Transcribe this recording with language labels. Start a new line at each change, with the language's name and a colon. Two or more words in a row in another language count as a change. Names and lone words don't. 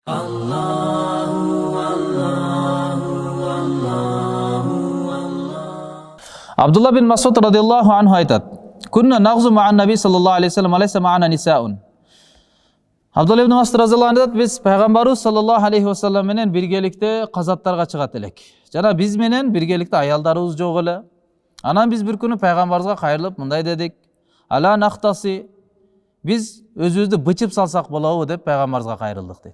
Arabic: Абдулла бин Масуд رضي الله عنه айтат: "كنا نغزو مع النبي صلى الله عليه وسلم أليس معنا نساء."
Kyrgyz: Абдулла ибн Масуд
Arabic: رضي الله عنه
Kyrgyz: айтат: "Биз пайгамбарыбыз
Arabic: صلى الله عليه وسلم
Kyrgyz: менен биргеликте казаттарга чыгат элек. Жана биз менен биргеликте аялдарыбыз жок эле. Анан биз бир күнү пайгамбарыбызга кайрылып мындай дедик:
Arabic: ألا نختصي,
Kyrgyz: биз өзүбүздү бычып салсак болобу деп пайгамбарыбызга кайрылдык" дейт.